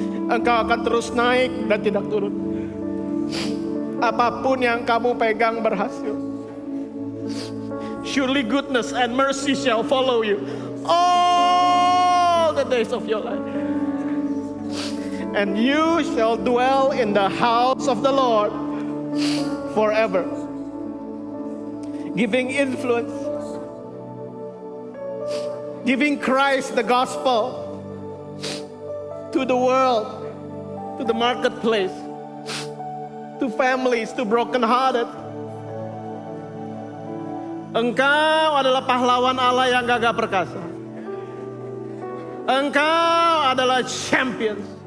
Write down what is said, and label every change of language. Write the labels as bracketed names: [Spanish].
[Indonesian] Engkau akan terus naik dan tidak turun. Apapun yang kamu pegang berhasil. [English] Surely goodness and mercy shall follow you all the days of your life. And you shall dwell in the house of the Lord forever. Giving influence. Giving Christ the gospel to the world, to the marketplace, to families, to broken-hearted. [Indonesian] Engkau adalah pahlawan Allah yang gagah perkasa. Engkau adalah champions.